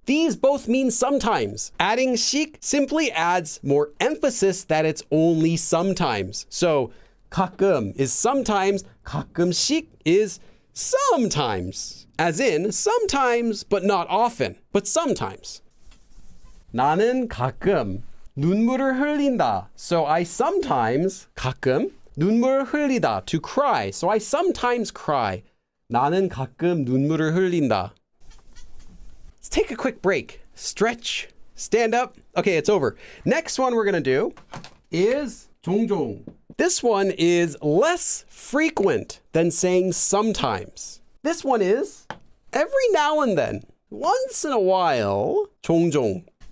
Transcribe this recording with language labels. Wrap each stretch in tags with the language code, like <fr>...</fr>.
<en>These both mean sometimes. Adding 씩 simply adds more emphasis that it's only sometimes. So 가끔 is sometimes, 가끔씩 is sometimes. As in, sometimes, but not often, but sometimes.</en> <ko>나는 가끔 눈물을 흘린다.</ko> <en>So I sometimes, 가끔,</en> <ko>눈물 흘리다,</ko> <en>to cry. So I sometimes cry.</en> <ko>나는 가끔 눈물을 흘린다.</ko> <en>Let's take a quick break. Stretch, stand up. Okay, it's over. Next one we're going to do is 종종. This one is less frequent than saying sometimes. This one is every now and then, once in a while, 종종.</en>